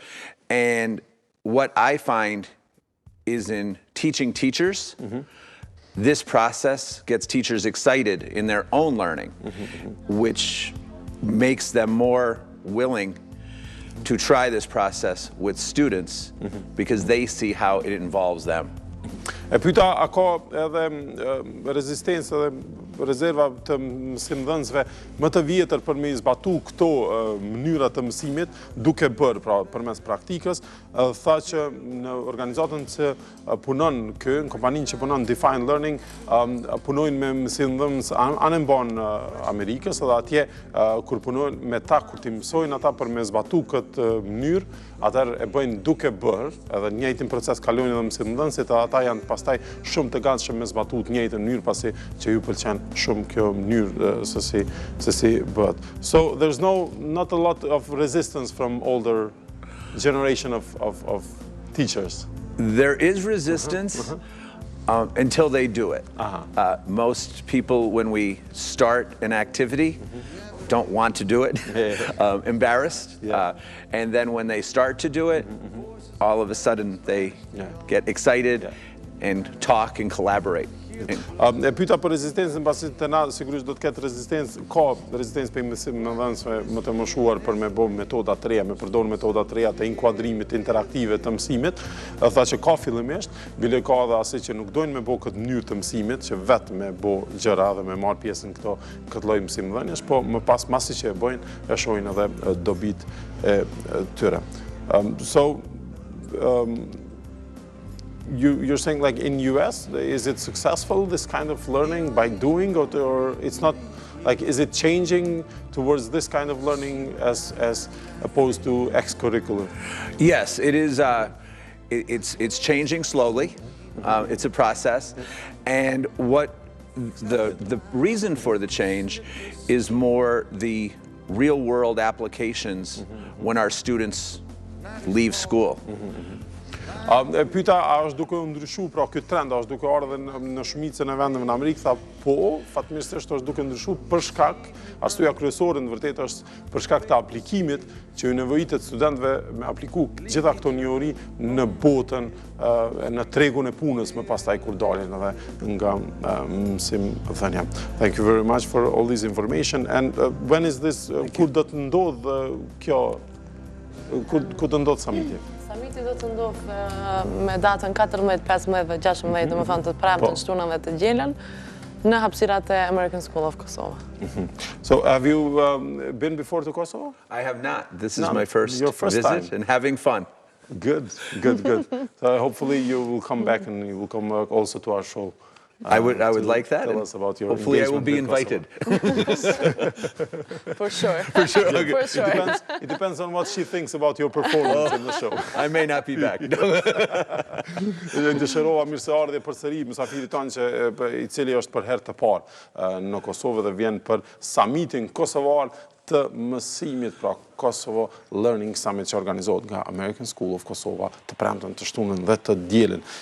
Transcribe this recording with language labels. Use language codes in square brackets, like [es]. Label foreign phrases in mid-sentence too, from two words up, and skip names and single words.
[en] And what I find is in teaching teachers, this process gets teachers excited in their own learning, which makes them more willing to try this process with students because they see how it involves them. [sq] E pyeta, a ka edhe rezistencë edhe rezerva të mësimdhënësve më të vjetër për me zbatu këto mënyra të mësimit duke bërë, pra përmes praktikës, tha që në organizatën që punon në kompaninë që punon Defined Learning, punojnë me mësimdhënës anë mban Amerikës, edhe atje kur punojnë me ta, kur ti mësojnë ata për me zbatu këtë mënyrë, atëherë e bëjnë duke bërë, edhe njëjtin proces kalojnë edhe mësimdhënësit, ata janë pastaj shumë të gatshëm me zbatu të njëjtën mënyrë pasi që ju pëlqen shumë kjo mënyrë se si bëhet. [en] So there's not a lot of resistance from older generation of teachers. There is resistance until they do it. Most people, when we start an activity, don't want to do it, embarrassed. And then when they start to do it, all of a sudden they get excited and talk and collaborate. [sq] E pyeta për rezistencën, pasi të na sigurisht do të ketë rezistencë, ka rezistencë për mësimdhënësve më të moshuar për me bërë metoda të reja, me përdorë metoda të reja të inkuadrimit interaktive të mësimit. Tha që ka fillimisht, bile ka edhe asaj që nuk dojnë me bërë këtë mënyrë të mësimit, që vetë me bërë gjëra dhe me marrë pjesën këtë lloj mësimdhënies, po më pas masi që e bëjnë, e shohin edhe dobit e tyre. [en] You're saying like in US, is it successful, this kind of learning by doing, or it's not, like, is it changing towards this kind of learning as opposed to extracurricular? Yes, it is. It's changing slowly. It's a process. And what the reason for the change is more the real world applications when our students leave school. [sq] E pyeta, a është duke ndryshu, pra ky trend, a është duke ardhur edhe në shumicën e vendeve në Amerikë? Tha po, fatmirësisht është duke ndryshu për shkak, arsyeja kryesore në vërtetë është për shkak të aplikimit që ju nevojitet studentëve me apliku gjitha këto njohuri në botën, në tregun e punës më pastaj kur dalin edhe nga mësimdhënia. [en] Thank you very much for all this information. And when is this, [sq] kur do të ndodh kjo, kur do të ndodh summiti? Summiti do të ndodh me datën 14, 15 dhe 16, do më thënë të premten, shtunën dhe të dielën, në hapësirat e American School of Kosova. [en] So have you been before to Kosovo? I have not. This is my first visit time. And having fun. Good. So hopefully you will come back and you will come also to our show. I would like that. Tell us about your hopefully I will be engagement invited. For sure. For sure. Okay. For sure. It depends on what she thinks about your performance in the show. I may not be back. [sq] Dëshirova mirëseardhje përsëri mysafirit tanë që i cili është për herë të parë në Kosovë dhe vjen për summitin kosovar të mësimit, pra Kosovo Learning Summit që organizohet nga American School of Kosova të premten, të shtunën dhe të dielën.